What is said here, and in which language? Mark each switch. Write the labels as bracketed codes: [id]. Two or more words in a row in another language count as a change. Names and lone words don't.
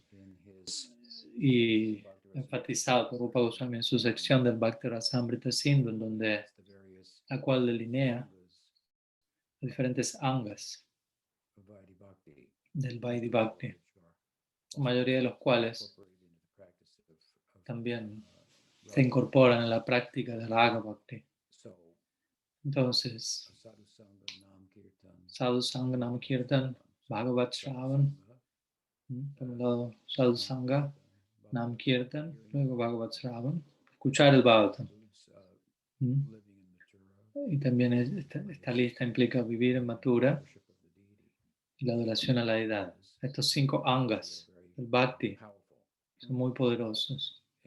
[es] y enfatizado por Rupa Goswami en su sección del Bhakti Rasamrita Sindhu, en donde la cual delinea diferentes angas del [sa] Vaidhi Bhakti, [es] la mayoría de los cuales también se incorporan en la práctica del [sa] Raga Bhakti. Entonces, Sadhu Sangha Nam Kirtan, Bhagavat Shravan, [es] por un lado [sa] Sadhu Sangha, Nam Kirtan, [es] luego [sa] Bhagavat Shravan, [es] escuchar el Bhagavatam. Y también esta lista implica vivir en Mathura y la adoración a la deidad. Estos 5 angas del Bhakti son muy poderosos.